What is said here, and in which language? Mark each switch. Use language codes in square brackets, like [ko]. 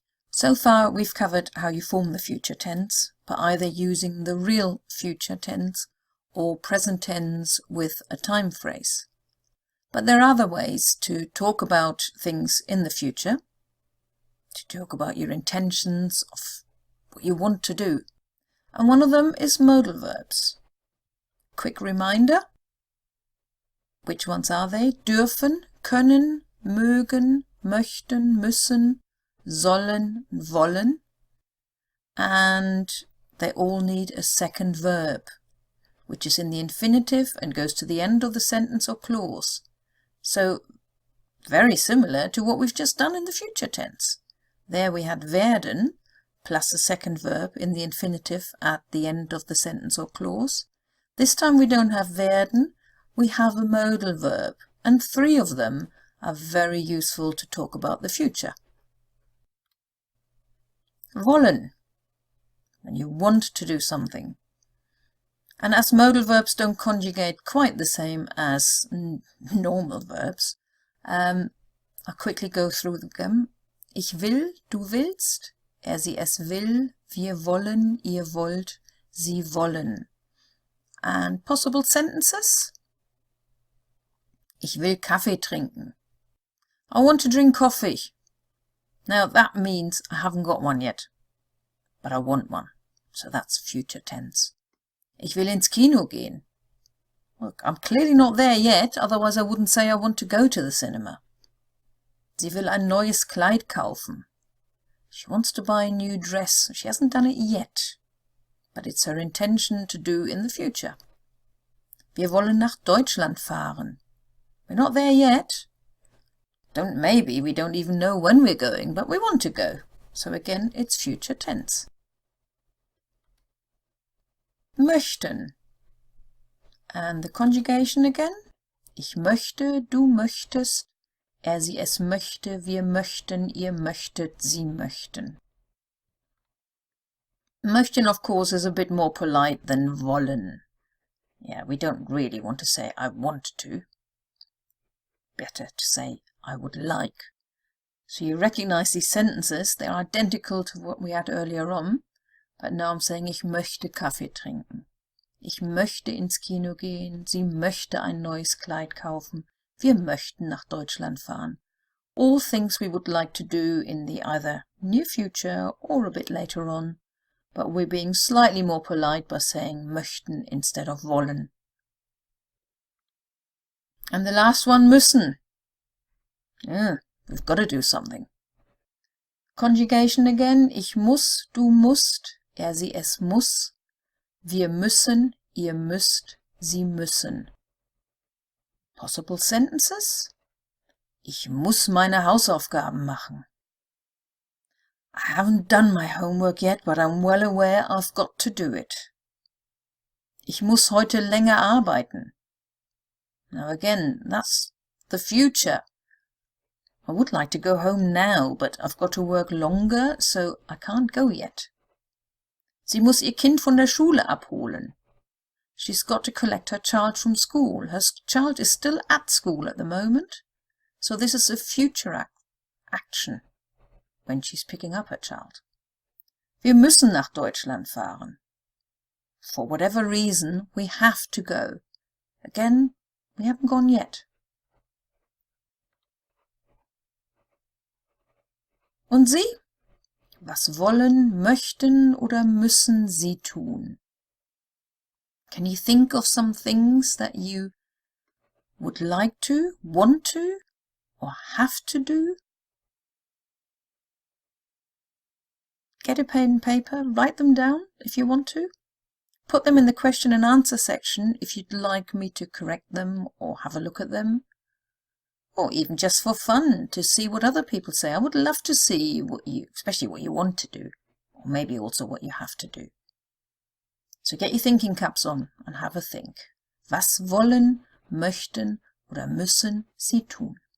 [en] So far we've covered how you form the future tense by either using the real future tense or present tense with a time phrase. But there are other ways to talk about things in the future, to talk about your intentions of what you want to do. And one of them is modal verbs. Quick reminder. Which ones are they? [de] Dürfen, können, mögen, möchten, müssen, sollen, wollen. [en] And they all need a second verb, which is in the infinitive and goes to the end of the sentence or clause. So, very similar to what we've just done in the future tense. There we had werden plus a second verb in the infinitive at the end of the sentence or clause. This time we don't have werden, we have a modal verb, and 3 of them are very useful to talk about the future. Wollen, when you want to do something. And as modal verbs don't conjugate quite the same as normal verbs, I'll quickly go through them. [de] Ich will, du willst, er sie es will, wir wollen, ihr wollt, sie wollen. [en] And possible sentences? [de] Ich will Kaffee trinken. [en] I want to drink coffee. Now that means I haven't got one yet, but I want one. So that's future tense. [de] Ich will ins Kino gehen. [en] Look, I'm clearly not there yet, otherwise I wouldn't say I want to go to the cinema. [de] Sie will ein neues Kleid kaufen. [en] She wants to buy a new dress. She hasn't done it yet, but it's her intention to do in the future. [de] Wir wollen nach Deutschland fahren. [en] We're not there yet. We don't even know when we're going, but we want to go. So again, it's future tense. Möchten. And the conjugation again. [de] Ich möchte, du möchtest, er sie es möchte, wir möchten, ihr möchtet, sie möchten. [en] Möchten, of course, is a bit more polite than wollen. Yeah, we don't really want to say I want to. Better to say I would like. So you recognize these sentences. They're identical to what we had earlier on. But now I'm saying, [de] ich möchte Kaffee trinken. Ich möchte ins Kino gehen. Sie möchte ein neues Kleid kaufen. Wir möchten nach Deutschland fahren. [en] All things we would like to do in the either near future or a bit later on. But we're being slightly more polite by saying möchten instead of wollen. And the last one, müssen. Yeah, we've got to do something. Conjugation again. [de] Ich muss, du musst, er sie es muss. Wir müssen, ihr müsst, sie müssen. [en] Possible sentences. [de] Ich muss meine Hausaufgaben machen. [en] I haven't done my homework yet, but I'm well aware I've got to do it. [de] Ich muss heute länger arbeiten. [en] Now again, that's the future. I would like to go home now, but I've got to work longer, so I can't go yet. [de] Sie muss ihr Kind von der Schule abholen. [en] She's got to collect her child from school. Her child is still at school at the moment, so this is a future action when she's picking up her child. [de] Wir müssen nach Deutschland fahren. [en] For whatever reason, we have to go. Again, we haven't gone yet. [de] Und Sie? Was wollen, möchten oder müssen Sie tun? [en] Can you think of some things that you would like to, want to, or have to do? Get a pen and paper, write them down if you want to. Put them in the question and answer section if you'd like me to correct them or have a look at them. Or even just for fun, to see what other people say. I would love to see especially what you want to do, or maybe also what you have to do. So get your thinking caps on and have a think. [de] Was wollen, möchten oder müssen Sie tun?